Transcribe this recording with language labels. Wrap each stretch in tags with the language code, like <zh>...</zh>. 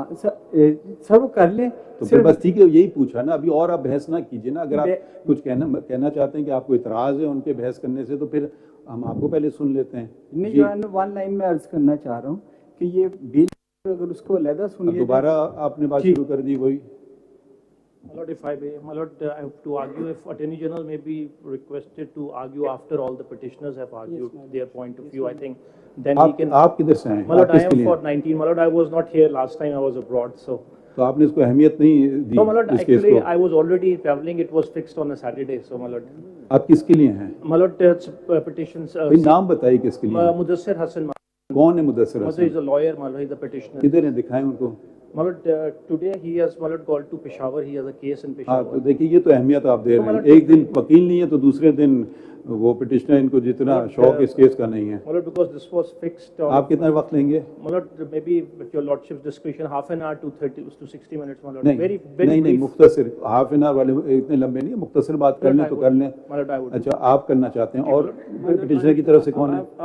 <ur>ہاں سر وہ کر لیں تو پھر بس ٹھیک ہے, یہی پوچھا نا. ابھی اور آپ بحث نہ کیجیے نا. اگر آپ کچھ کہنا چاہتے ہیں کہ آپ کو اعتراض ہے ان کے بحث کرنے سے, تو پھر ہم آپ کو پہلے سن لیتے ہیں. نہیں ون لائن میں عرض کرنا چاہ رہا ہوں کہ یہ بل اگر اس کو علیحدہ سن لیے. دوبارہ آپ نے بات شروع کر دی وہی.</ur> <en>My lord, if I may, my lord, I have to argue if Attorney General may be requested to argue after all the petitioners have argued their point of view. I think then he can.</en> <ur>آپ کدھر سے ہیں؟</ur> <en>My lord, I am for 19. My lord, I was not here last time. I was abroad, so.</en> <ur>تو آپ نے اس کو اہمیت نہیں دی.</ur> <en>No, my lord, actually I was already traveling. It was fixed on a Saturday, so my lord.</en> <ur>آپ کس کے لیے ہیں؟</ur> <en>My lord, petitions.</en> <ur>نام بتائیے کس کے لیے. Mudassir Hassan. کون ہے مدثر حسن؟</ur> <en>He is a lawyer, my lord. He is a petitioner.</en> <ur>کدھر ہیں؟ دکھائیں ان کو.</ur> <en>My lord, today he has, my lord, called to Peshawar. He has a case in Peshawar.</en> <ur>ہاں تو دیکھیے یہ تو اہمیت آپ دے رہے ہیں. ایک دن وکیل نہیں ہے تو دوسرے دن وہ پٹیشنر, ان کو جتنا شوق اس کیس کا نہیں ہے.</ur> <en>My lord, because this was fixed.</en> <ur>آپ کتنا وقت لیں گے؟</ur> <en>My lord, maybe with your lordship's discretion, half an hour to 60 minutes, my lord.</en> <ur>نہیں مختصر,</ur> <en>half an hour</en> <ur>والے اتنے لمبے نہیں, مختصر بات کر لیں تو کر لیں. اچھا آپ کرنا چاہتے ہیں, اور پٹیشنر کی طرف سے کون ہے؟</ur>